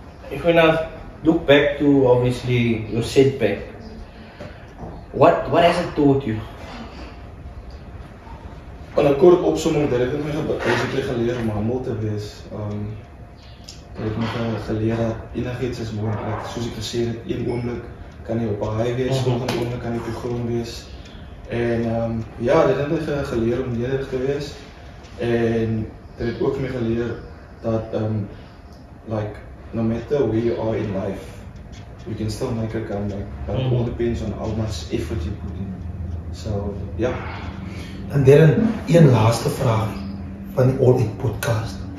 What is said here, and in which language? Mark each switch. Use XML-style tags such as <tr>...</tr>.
<en>If we now look back to obviously your setback, what has it taught you?</en> <af>In 'n kort opsomming, dit het my basically geleer om humble te wees. Dit het my geleer dat enigiets is moontlik. Soos ek gesê het, een oomblik kan jy op 'n high wees, volgende oomblik kan jy op die grond wees. En ja, dit het my geleer om nederig te wees. En dit het ook my geleer dat</af> <en>like no matter where you are in life, you can still make a comeback. But it all depends on how much effort you put in.</en> <af>So ja. En dan een laaste vraag van die All In podcast.</af>